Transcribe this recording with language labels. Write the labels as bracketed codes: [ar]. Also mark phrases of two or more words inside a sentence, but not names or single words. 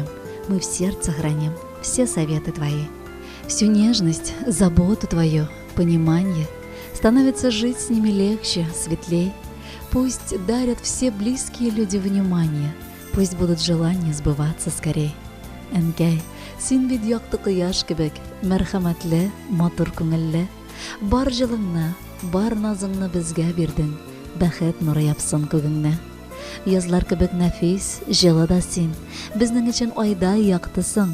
[ru] Мы в сердце храним все советы твои. Всю нежность, заботу твою, понимание. Становится жить с ними легче, светлей. Пусть дарят все близкие люди внимание. Пусть будут желания сбываться скорей. [tt] Энгей, Син бит якты кояш кебек, мәрхәмәтле, матур күңелле. Бар җылыңны, бар назыңны безгә бирдең, бәхет нуры япсын күгеңне. Язлар кебек нәфис, җылы да син, безнең өчен айдай яктысың.